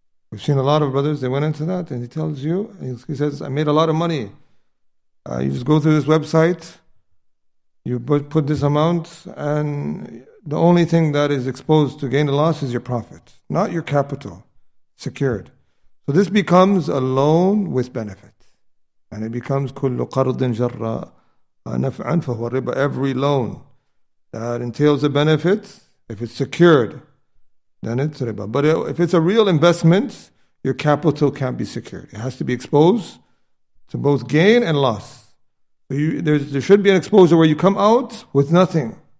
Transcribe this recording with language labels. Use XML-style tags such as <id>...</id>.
<en>We've seen a lot of brothers, they went into that, and he tells you, he says, I made a lot of money. You just go through this website, you put this amount, and the only thing that is exposed to gain and loss is your profit, not your capital, secured. So this becomes a loan with benefit. And it becomes</en> <ar>كُلُّ قَرْضٍ جَرَّ نَفْعًا فَهُوَ riba.</ar> <en>Every loan that entails a benefit, if it's secured, then it's riba. But if it's a real investment, your capital can't be secured. It has to be exposed to both gain and loss. So there should be an exposure where you come out with nothing.</en>